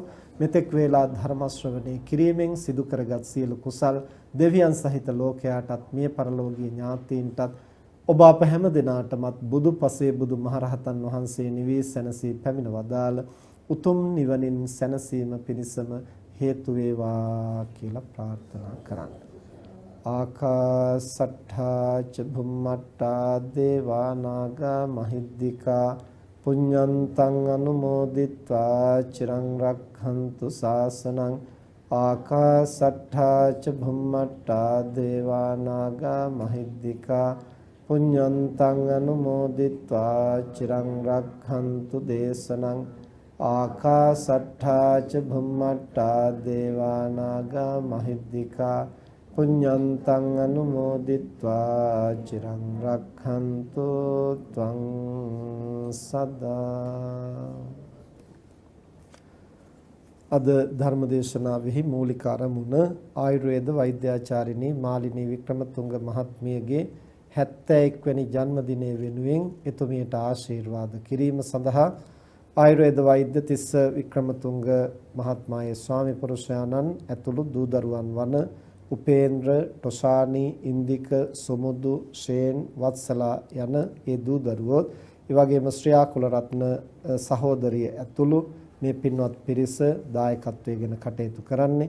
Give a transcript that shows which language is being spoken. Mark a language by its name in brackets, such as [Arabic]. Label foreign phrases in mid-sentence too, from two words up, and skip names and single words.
[Sinhala] මෙතෙක් වේලා ධර්ම ශ්‍රවණය කිරීමෙන් සිදු කරගත් සියලු කුසල් දෙවියන් සහිත ලෝකයාටත් මිය පරලෝකීය ඥාතීන්ටත් ඔබ අප හැම දිනාටමත් බුදු පසේ බුදු මහරහතන් වහන්සේ නිවී සැනසී පැමිණ වදාළ උතුම් නිවනින් සැනසීම පිණිසම හේතු වේවා කියලා ප්‍රාර්ථනා කරන්න. [Pali] ආකාසට්ඨා ච භුම්මට්ඨා දේවා නාග මහිද්దికා පුඤ්ඤන්තං අනුමෝදිත්වා චිරං රක්ඛන්තු ශාසනං. ආකාසට්ඨා ච භුම්මට්ඨා දේවා නාග මහිද්దికා පුඤ්ඤන්තං අනුමෝදිත්වා චිරං රක්ඛන්තු දේශනං. ආකාසට්ඨා ච භුම්මට්ඨා දේවා නාග මහිද්దికා පුඤ්ඤන්තං අනුමෝදිත්වා චිරං රක්ඛන්තු ත්වං සදා. [Sinhala] අද ධර්මදේශනාවෙහි මූලික අරමුණ ආයුර්වේද වෛද්‍යාචාර්යිනී මාලිනී වික්‍රමතුංග මහත්මියගේ 71 වෙනි ජන්මදිනය වෙනුවෙන් එතුමියට ආශිර්වාද කිරීම සඳහා ආයුර්වේද වෛද්‍ය තිස්ස වික්‍රමතුංග මහත්මයාගේ ස්වාමි පුරුෂයාණන් ඇතුළු දූ දරුවන් වන උපේන්ද්‍ර, ටොෂානි, ඉන්දික, සුමුදු, ෂේන්, වත්සලා යන ඒ දූ දරුවෝ, ඒ වගේම ශ්‍රියා කුලරත්න සහෝදරිය ඇතුළු මේ පින්වත් පිරිස දායකත්වයෙන් කටයුතු කරන්නේ.